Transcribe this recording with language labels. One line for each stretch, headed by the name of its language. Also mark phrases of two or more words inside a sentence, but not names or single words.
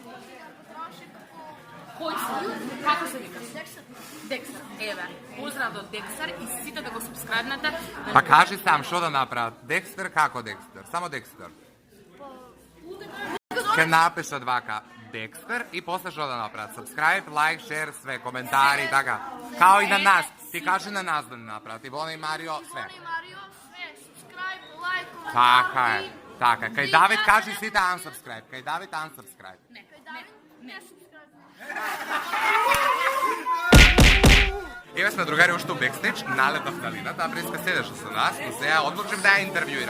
Macedonian: Кој си? Како се викаш? Декстер. Еве, поздрав до Декстер и сите да го субскрайбнете. Па кажи сам што да направат. Декстер како Декстер? Само Декстер. Ке напишат вака Декстер и после што да направат?
English: Subscribe, like, share,
Macedonian: све, коментари, така. Као и на нас. Ти кажи на нас да направат. Ивона и Марио, све. Така е. Така. Кај Давид кажи сите unsubscribe. Кај Давид unsubscribe. Не. Еве сме другари уште у бекстејдж, налетав на Лина, таа преска седеше со нас, но сега одлучив да ја интервјуирам.